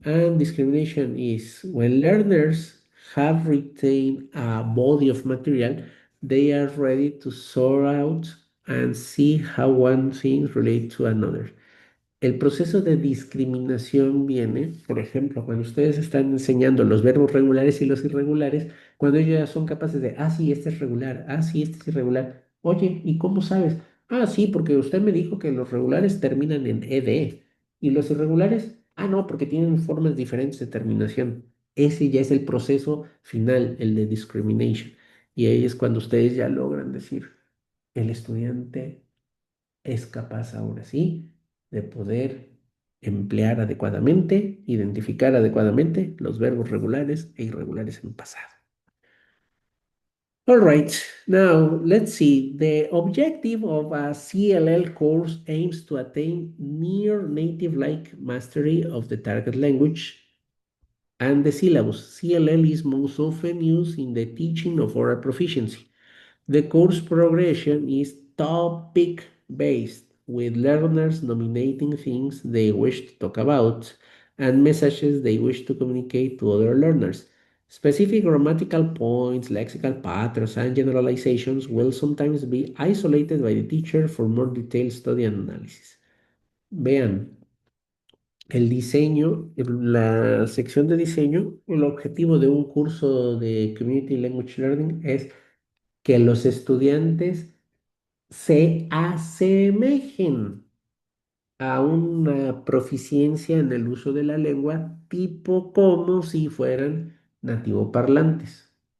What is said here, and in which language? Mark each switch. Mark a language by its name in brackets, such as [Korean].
[English] And discrimination is when learners have retained a body of material, they are ready to sort out and see how one thing relates to another. [Spanish] El proceso de discriminación viene, por ejemplo, cuando ustedes están enseñando los verbos regulares y los irregulares, cuando ellos ya son capaces de, ah, sí, este es regular, ah, sí, este es irregular. Oye, ¿y cómo sabes? Ah, sí, porque usted me dijo que los regulares terminan en ed y los irregulares, ah, no, porque tienen formas diferentes de terminación. Ese ya es el proceso final, el de discrimination. Y ahí es cuando ustedes ya logran decir, el estudiante es capaz ahora sí de poder emplear adecuadamente, identificar adecuadamente los verbos regulares e irregulares en pasado. [English] All right, now let's see. The objective of a CLL course aims to attain near native-like mastery of the target language and the syllabus. CLL is most often used in the teaching of oral proficiency. The course progression is topic based, with learners nominating things they wish to talk about and messages they wish to communicate to other learners. Specific grammatical points, lexical patterns, and generalizations will sometimes be isolated by the teacher for more detailed study and analysis. [Spanish] Vean, el diseño, la sección de diseño, el objetivo de un curso de Community Language Learning es que los estudiantes se asemejen a una proficiencia en el uso de la lengua, tipo como si fueran nativoparlantes.